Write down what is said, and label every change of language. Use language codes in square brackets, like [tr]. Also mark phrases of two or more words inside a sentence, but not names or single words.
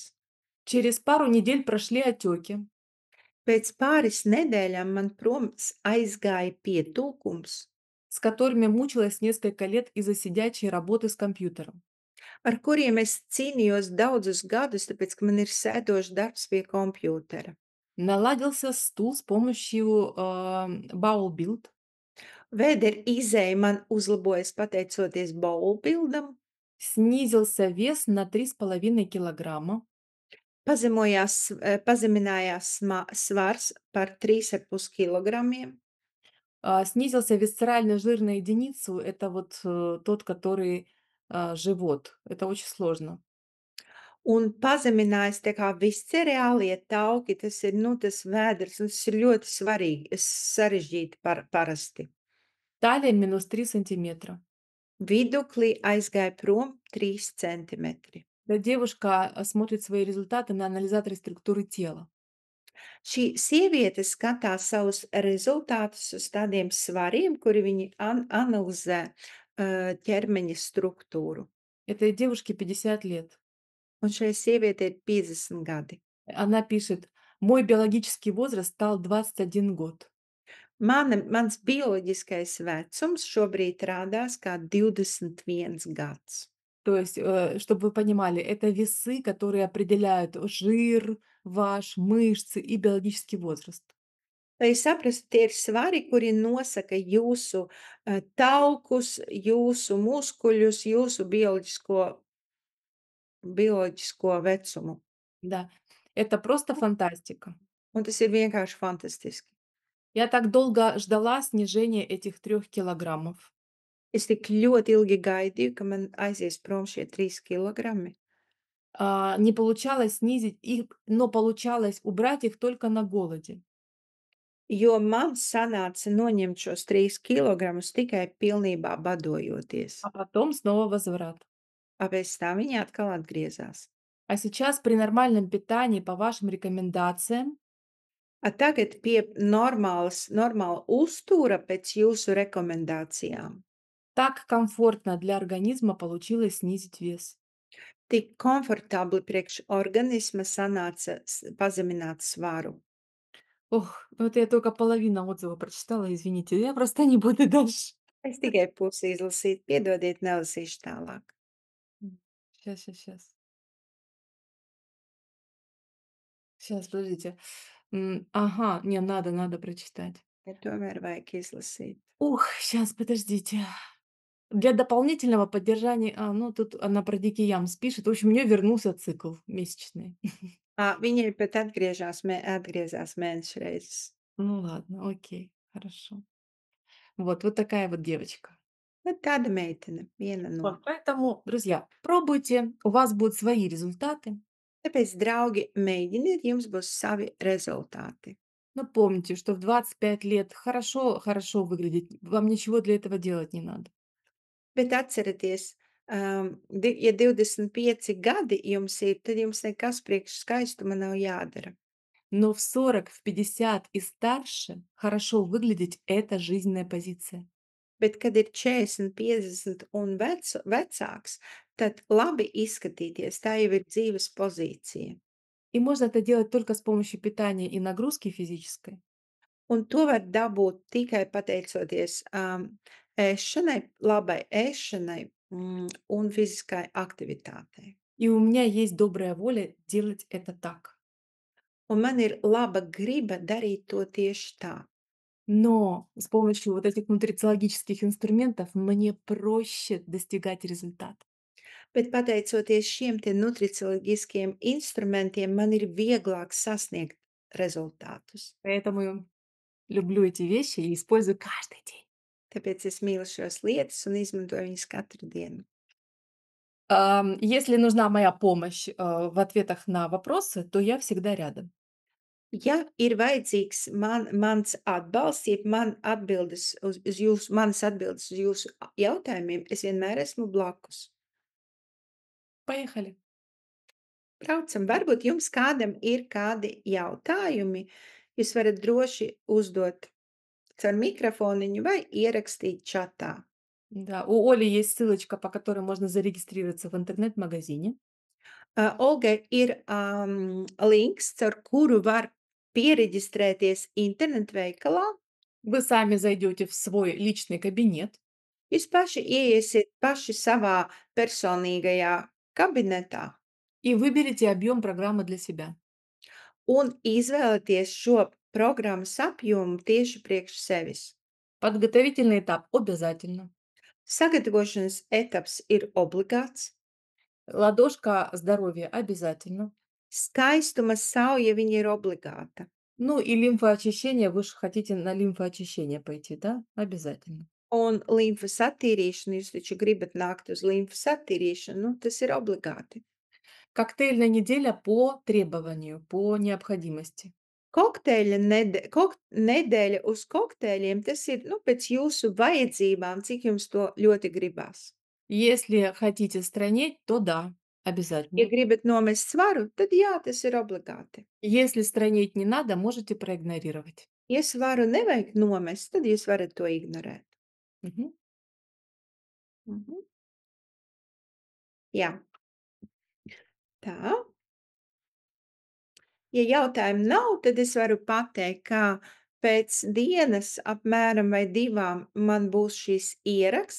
[ru] Через пару недель прошли отеки. [lv] Pēc pāris nedēļām man proms aizgāja pietūkums, [ru] С которыми мучилась несколько лет из-за сидячей работы с компьютером. [lv] ar kuriem es cīnījos daudzus gadus, tāpēc, ka man ir sēdošs darbs pie kompjūtera. [ru] Наладился стул с помощью Bowel Build. [lv] Vēdera izēja man uzlabojas pateicoties bowlbildam, [ru] Снизился вес на 3,5 килограмма. [lv] pazeminājās svars par 3,5 kilogramiem, [ru] Снизился висцеральный жир на единицу. Это вот тот, который живот. Это очень сложно. [lv] un pazeminājās tā kā viscereālie tauki, tas ir, nu, tas vēders, un tas ir ļoti svarīgi, sarežģīti parasti. [ru] Талия -3 сантиметра. [lv] Viduklī aizgāja prom 3 centimetri. [ru] Эта девушка смотрит свои результаты на анализаторе структуры тела. [lv] Šī sieviete skatās savus rezultātus uz tādiem svariem, kuri viņi analizē ķermeņa struktūru. [ru] Этой девушке 50 лет. [lv] Un šai sievietei ir 50 gadi. [ru] Она пишет: "Мой биологический возраст стал 21 год". [lv] Mans bioloģiskais vecums šobrīd rādās kā 21 gads. [ru] То есть, чтобы вы понимали, это весы, которые определяют жир ваш, мышцы и биологический возраст. [lv] Lai jūs saprastu, tie ir svari, kuri nosaka jūsu taukus, jūsu muskuļus, jūsu bioloģisko vecumu. [ru] Да, это просто фантастика. [lv] Un tas ir vienkārši fantastiski. [ru] Я так долго ждала снижения этих 3 килограммов. [lv] Es tik ļoti ilgi gaidīju, ka man aizies prom šie 3 kilogrami. [ru] Не получалось снизить их, но получалось убрать их только на голоде. [lv] Jo man sanāca noņemt šos 3 kilogramus tikai pilnībā badojoties. [ru] А потом снова возврат. [lv] Pēc tam viņi atkal atgriezās. [ru] А сейчас при нормальном питании, по вашим рекомендациям, [lv] Tagad pie normāla uztura pēc jūsu rekomendācijām. [ru] так комфортно для организма получилось снизить вес. [lv] Tik komfortabli priekš organisma sanāca pazemināt svaru. [ru] Ох, ну это я только половину отзыва прочитала, извините. Я просто не буду дальше. [lv] Es tikai pusi izlasīju, piedodiet, nelasīšu tālāk. [ru] Сейчас, сейчас, сейчас. Сейчас, подождите. Ага, не, надо прочитать. [lv] Ja tomēr vajag izlasīt. [ru] Ух, сейчас, подождите. Для дополнительного поддержания, ну тут она про дикий ямс пишет. В общем, у нее вернулся цикл месячный. [lv] Viņai pat atgriezās mēneša reizes. [ru] Ну ладно, окей, хорошо. Вот такая вот девочка. [lv] Bet tāda meitene, viena no. [ru] Вот поэтому, друзья, пробуйте, у вас будут свои результаты. [lv] Tāpēc, draugi, mēģiniet, jums būs savi rezultāti. [ru] Но помните, что в 25 лет хорошо выглядеть, вам ничего для этого делать не надо. [lv] Bet atcerieties, ja 25 gadi jums ir, tad jums nekas priekš skaistuma nav jādara. [ru] Но в 40, в 50 и старше хорошо выглядеть — это жизненная позиция. [lv] Bet, kad ir 40, 50 un vecāks, tad labi izskatīties, tā jau ir dzīves pozīcija. [ru] И можно это делать только с помощью питания и нагрузки физической. [lv] Un to var dabūt tikai pateicoties, ēšanai, labai ēšanai, un fiziskai aktivitātei. [ru] И у меня есть добрая воля делать это так. [lv] Un man ir laba griba darīt to tieši tā. [ru] Но с помощью вот этих нутрициологических инструментов мне проще достигать результата. [lv] Bet pateicoties šiem te nutricioloģiskiem instrumentiem, man ir vieglāk sasniegt rezultātus. [ru] Поэтому люблю эти вещи и использую каждый день. [lv] Tāpēc es mīlu šos lietas un izmantoju viņas katru dienu. [ru] Если нужна моя помощь, в ответах на вопросы, то я всегда рядом. [lv] Ja ir vajadzīgs mans atbalsts, jeb manas atbildes uz jūsu jautājumiem, es vienmēr esmu blakus. [ru] Поехали. [lv] Braucam, varbūt jums kādam ir kādi jautājumi, jūs varat droši uzdot caur mikrofoniņu vai ierakstīt čatā. [ru] Да, у Оли есть ссылочка, по которой можно зарегистрироваться в интернет-магазине. [lv] Olgai ir, links, caur kuru var piereģistrēties internetveikalā. [ru] Вы сами зайдете в свой личный кабинет [lv] Jūs paši ieiesiet paši savā personīgajā kabinetā [ru] и выберете объем программы для себя. [lv] un izvēlaties šo programmas apjomu tieši priekš sevis. [ru] Подготовительный этап обязательно. [lv] Sagatavošanas etaps ir obligāts. [ru] Ладошка здоровья обязательно. [lv] Skaistuma sauja, viņa ir obligāta. [ru] Ну и лимфоочищение, вы же хотите на лимфоочищение пойти, да? Обязательно. [lv] Un limfas attīrīšana, jūs taču gribat nākt uz limfas attīrīšanu, nu, tas ir obligāti. [ru] Коктейльная неделя по требованию, по необходимости. [lv] Nedēļa uz kokteļiem, tas ir, nu, pēc jūsu vajadzībām, cik jums to ļoti gribās. [ru] Если хотите странеть, то да, [lv] Ja [ru] обязательно. [lv] gribat nomest svaru, tad jā, tas ir obligāti. [ru] Если странеть не надо, можете проигнорировать. [lv] Ja svaru nevajag nomest, tad jūs varat to ignorēt. Мгм. Mhm. Jā, tā. Ja jautājumu nav, tad es varu pateikt, ka pēc dienas apmēram vai 2 man būs šis ieraksts.